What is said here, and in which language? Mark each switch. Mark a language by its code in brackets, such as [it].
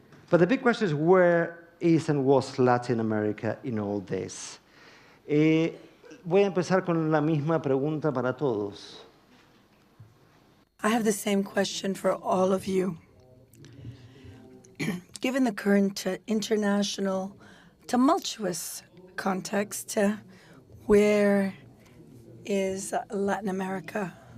[en] But the big question is, where is and was Latin America in all this? [es] Voy a empezar con la misma pregunta para todos. [en] I have the same question for all of you. Given the current international tumultuous context, where is Latin America?